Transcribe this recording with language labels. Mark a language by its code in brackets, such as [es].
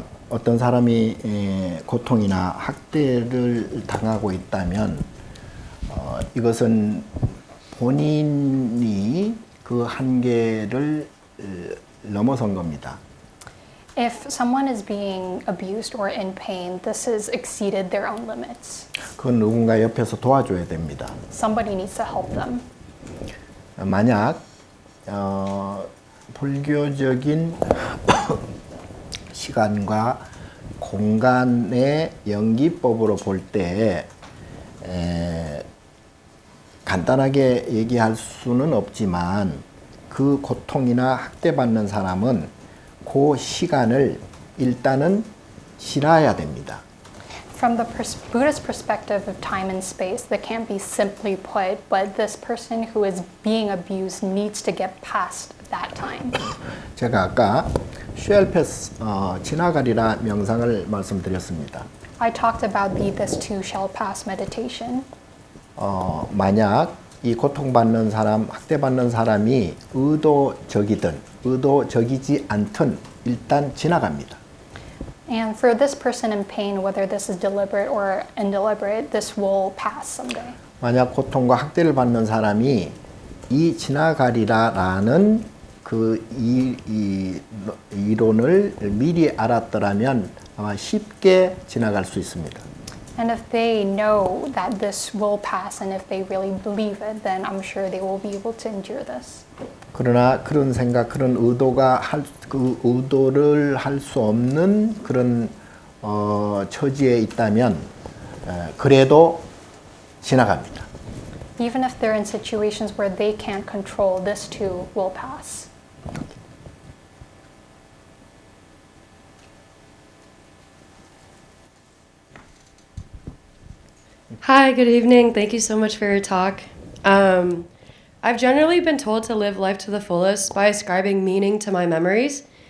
[ko] 어떤 사람이 고통이나 학대를 당하고 있다면 이것은 본인이 그 한계를 넘어선 겁니다. [en] If someone is being abused or in pain, this has exceeded their own limits. [ko] 그건 누군가 옆에서 도와줘야 됩니다. [en] Somebody needs to help them. [ko] 만약 불교적인 시간과 공간의 연기법으로 볼 때 간단하게 얘기할 수는 없지만 그 고통이나 학대받는 사람은 그 시간을 일단은 지나야 됩니다. [en] From the Buddhist perspective of time and space, that can't be simply put, but this person who is being abused needs to get past that time. [ko] 제가 아까 쉘패스 지나가리라 명상을 말씀드렸습니다. [en] I talked about this too shall pass meditation. [ko] 만약 이 고통받는 사람, 학대받는 사람이 의도적이든 의도적이지 않든 일단 지나갑니다. [en] And for this person in pain, whether this is deliberate or indeliberate, this will pass someday. [ko] 만약 고통과 학대를 받는 사람이 이 지나가리라라는 그 이론을 미리 알았더라면 아마 쉽게 지나갈 수 있습니다. [en] And if they know that this will pass and if they really believe it, then I'm sure they will be able to endure this. [ko] 그러나 그런 생각, 그런 그 의도를 할 수 없는 그런 처지에 있다면 그래도 지나갑니다. [en] Even if they're in situations where they can't control, this too will pass. Hi, good evening. Thank you so much for your talk. I've generally been told to live life to the fullest by ascribing meaning to my memories.